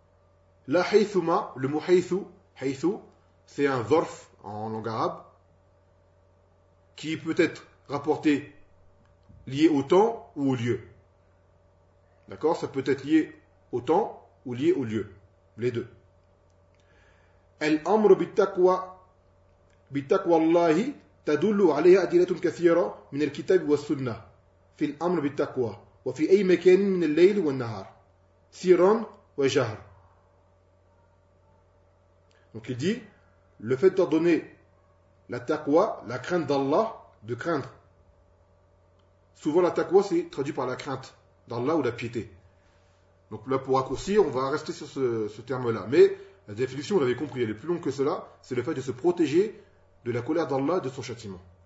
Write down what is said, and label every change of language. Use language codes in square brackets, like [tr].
[ar] « La haythuma [fr] » Le mot « haythu » « haythu » c'est un « zorf » en langue arabe qui peut être rapporté lié au temps ou au lieu. D'accord ? Ça peut être lié au temps ou lié au lieu. Les deux. [ar] « El amru bittaqwa bittaqwa Allahi » تدل عليها أدلة كثيرة من الكتاب والسنة في الأمر بالتقوى وفي أي مكان من الليل والنهار سيرا وجهر. [fr] Donc il dit, le fait d'ordonner la taqwa, la crainte d'Allah, de craindre. Souvent la taqwa c'est traduit par la crainte d'Allah ou la piété. Donc là pour raccourcir, on va rester sur ce terme-là. Mais la définition, vous l'avez compris, elle est plus longue que cela, c'est le fait de se protéger de la colère d'Allah, de son châtiment.